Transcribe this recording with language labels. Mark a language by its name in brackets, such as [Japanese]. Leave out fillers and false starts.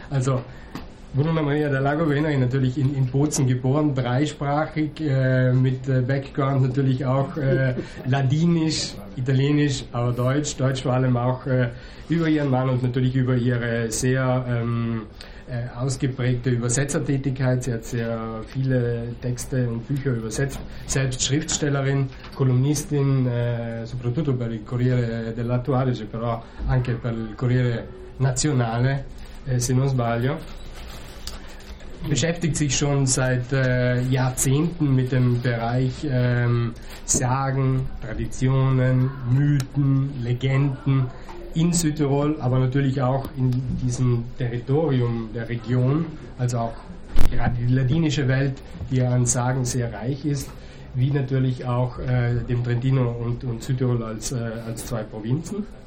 [German] Also Bruna Maria da Lago Venari, natürlich in Bozen geboren, dreisprachig, mit Background natürlich auch Ladinisch, Italienisch, aber Deutsch. Deutsch vor allem auch über ihren Mann und natürlich über ihre sehr ausgeprägte Übersetzertätigkeit. Sie hat sehr viele Texte und Bücher übersetzt. Selbst Schriftstellerin, Kolumnistin, [Italian] soprattutto per il Corriere dell'Attuale, cioè però anche per il Corriere Nazionale, se non sbaglio. [German] Beschäftigt sich schon seit Jahrzehnten mit dem Bereich Sagen, Traditionen, Mythen, Legenden in Südtirol, aber natürlich auch in diesem Territorium der Region, also auch gerade die ladinische Welt, die an Sagen sehr reich ist, wie natürlich auch dem Trentino und Südtirol als zwei Provinzen,